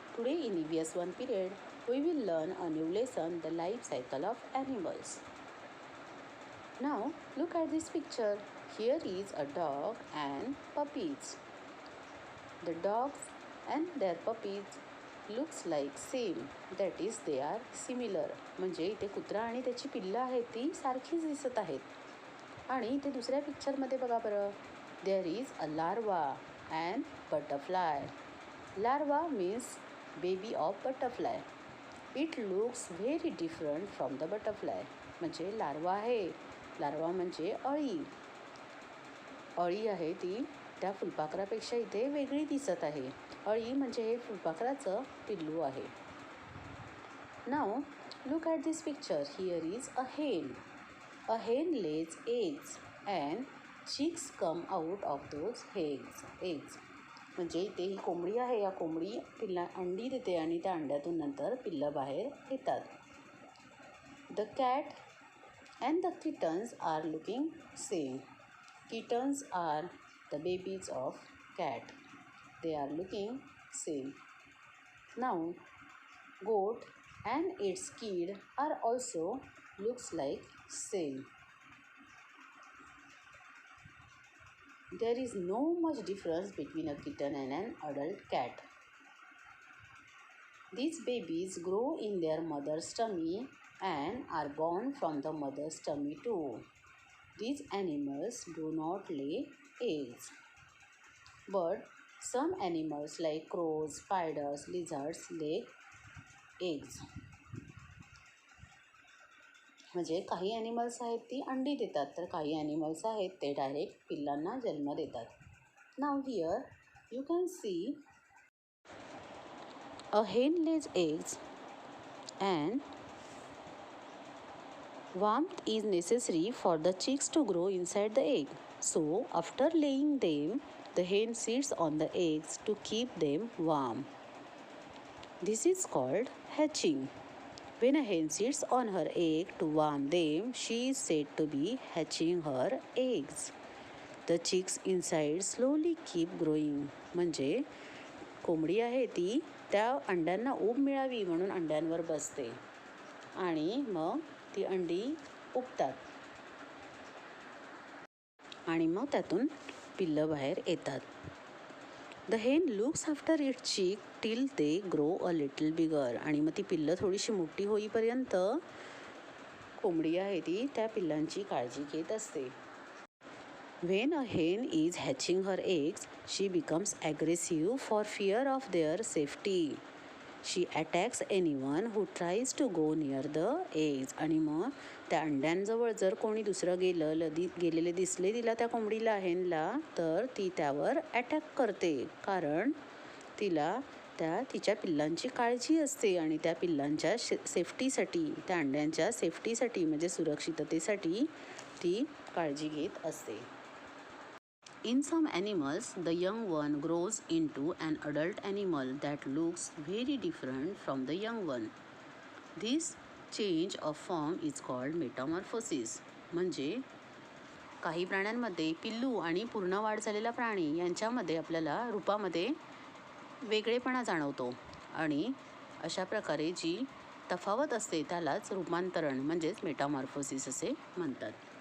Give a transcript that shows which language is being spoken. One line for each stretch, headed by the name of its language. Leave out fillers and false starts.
English: Today in EVS 1 period, we will learn a new lesson, the life cycle of animals. Now look at this picture. Here is a dog and puppies. The dogs and their puppies looks like same, that is they are similar.
Marathi: म्हणजे इथे कुत्रा आणि त्याची पिल्लं आहेत ती सारखीच दिसत आहेत. आणि इथे दुसऱ्या पिक्चरमध्ये बघा बरं,
English: There is a larva and butterfly. Larva means baby of butterfly. It looks very different from the butterfly.
Marathi: म्हणजे लार्वा आहे. लार्वा म्हणजे अळी. अळी आहे ती त्या फुलपाखरापेक्षा इथे वेगळी दिसत आहे. अळी म्हणजे हे फुलपाखराचं पिल्लू आहे.
English: Now look at this picture. Here is a hen. A hen lays eggs and chicks come out of those eggs.
Marathi: म्हणजे इथे ही कोंबडी आहे. या कोंबडी अंडी देते आणि त्या अंड्यातून नंतर पिल्लं बाहेर येतात.
English: The cat and the kittens are looking same. Kittens are the babies of cat. They are looking same. Now, goat and its kid are also looks like same. There is no much difference between a kitten and an adult cat. These babies grow in their mother's tummy and are born from the mother's tummy too. These animals do not lay eggs. But some animals like crows, spiders, lizards lay eggs.
Marathi: म्हणजे काही animals आहेत ती अंडी देतात, तर काही animals आहेत ते डायरेक्ट पिल्लांना जन्म देतात.
English: Now here you can see a hen lays eggs and warmth is necessary for the chicks to grow inside the egg. So, after laying them, the hen sits on the eggs to keep them warm. This is called hatching. When a hen sits on her egg to warm them, she is said to be hatching her eggs. The chicks inside slowly keep growing.
Marathi: म्हणजे कोंबडी आहे ती त्या अंड्यांना ऊब मिळावी म्हणून अंड्यांवर बसते आणि मग ती अंडी उबतात आणि मग त्यातून पिल्लं बाहेर येतात.
English: The hen looks after it chick till they grow a little bigger.
Marathi: आणि मग ती पिल्लं थोडीशी मोठी होईपर्यंत कोंबडी आहे ती त्या पिल्लांची काळजी घेत असते.
English: When a hen is hatching her eggs, she becomes aggressive for fear of their safety. She attacks anyone who tries to go near the eggs.
Marathi: आणि मग त्या अंड्यांजवळ जर कोणी दुसरं गेलेले दिसले तिला त्या कोंबडीला हेनला, तर ती त्यावर अटॅक करते. कारण तिला तिच्या पिल्लांची काळजी असते आणि त्या पिल्लांच्या सेफ्टीसाठी, त्या अंड्यांच्या सेफ्टीसाठी म्हणजे सुरक्षिततेसाठी ती काळजी घेत असते.
English: In some animals, the young one grows into an adult animal that looks very different from the young one. This change of form is called metamorphosis.
Marathi: म्हणजे काही प्राण्यांमध्ये पिल्लू आणि पूर्ण वाढ झालेला प्राणी यांच्यामध्ये आपल्याला रूपामध्ये वेगळेपणा जाणवतो आणि अशा प्रकारे जी तफावत असते त्यालाच रूपांतरण म्हणजेच मेटामॉर्फोसिस असे म्हणतात.